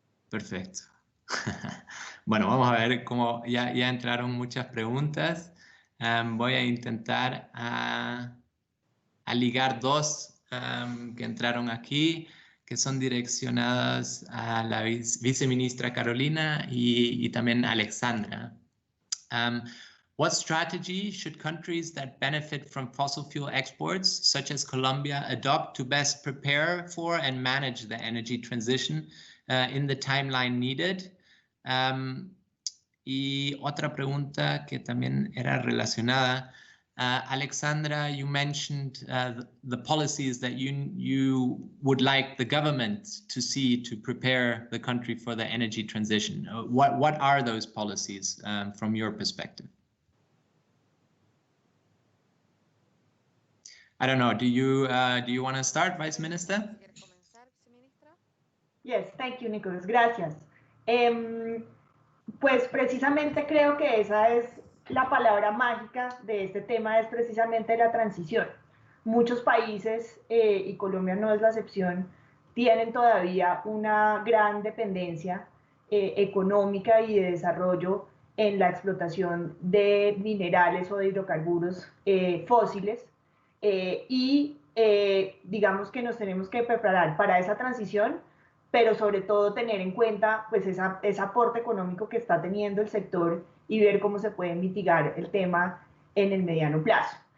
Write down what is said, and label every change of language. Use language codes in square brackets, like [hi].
[es] Perfecto. Bueno, vamos a ver cómo ya entraron muchas preguntas. Voy a intentar a ligar dos que entraron aquí, que son direccionadas a la viceministra Carolina y también a Alexandra. [en] What strategy should countries that benefit from fossil fuel exports, such as Colombia, adopt to best prepare for and manage the energy transition in the timeline needed? [es] Y otra pregunta que también era relacionada. [en] Alexandra, you mentioned the policies that you would like the government to see to prepare the country for the energy transition. What are those policies from your perspective? I don't know. Do you want to start, Vice Minister? Yes, thank you, Nicolás. Gracias. [es] Pues precisamente creo que esa es la palabra mágica de este tema, es precisamente la transición. Muchos países, y Colombia no es la excepción, tienen todavía una gran dependencia económica y de desarrollo en la explotación de minerales o de hidrocarburos fósiles, digamos que nos tenemos que preparar para esa transición, pero sobre todo tener en cuenta pues ese aporte económico que está teniendo el sector y ver cómo se puede mitigar el tema en el mediano plazo.